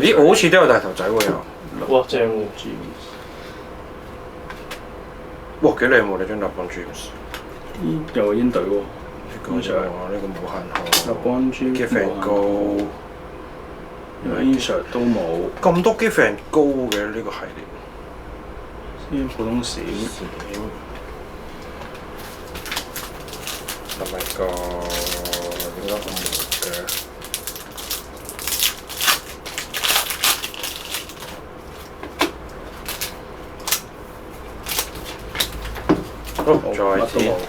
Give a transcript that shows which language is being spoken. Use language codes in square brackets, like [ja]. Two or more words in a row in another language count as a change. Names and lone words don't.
[yue] 咦，我好似都有大頭仔喎又。哇，正喎！哇，幾靚喎！你張 LeBron James。呢又係鷹隊喎。呢個就話呢個冇限號。 LeBron James [en] Give and go。 [yue] insert 都冇。咁多 [en] give and go [yue] 嘅呢個系列。呢普通閃，係咪個應該好冇嘅？好，再次。